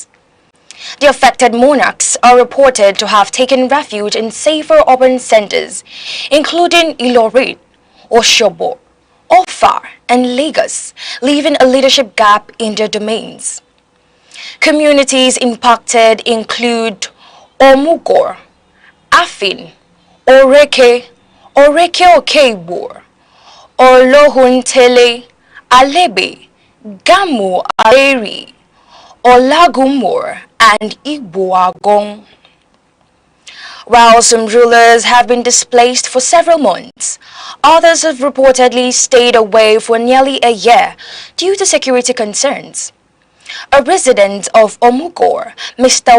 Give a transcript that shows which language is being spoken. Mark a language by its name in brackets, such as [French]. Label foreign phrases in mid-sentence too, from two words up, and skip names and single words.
[English] The affected monarchs are reported to have taken refuge in safer urban centers, including Ilorin, Osogbo, Offa, and Lagos, leaving a leadership gap in their domains. Communities impacted include Omugor, Afin, Oreke, Oreke Okebor, Olohuntele, Alebe, Gamu Aleri, Olagumor, and Igboagong. While some rulers have been displaced for several months, others have reportedly stayed away for nearly a year due to security concerns. A resident of Omugor, Mr.